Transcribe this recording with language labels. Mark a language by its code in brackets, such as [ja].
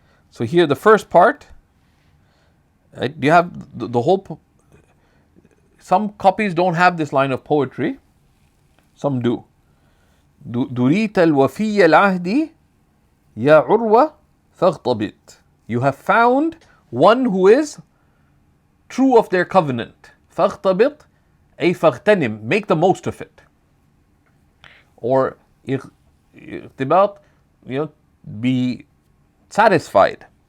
[en] So here the first part, right? You have the whole. Some copies don't have this line of poetry. Some do. [ar] دريت الوفي العهد يا عروة فاغتبط. [en] You have found one who is true of their covenant. [ar] فاغتبط أي فاغتنم, [en] make the most of it. Or اغتباط, be satisfied.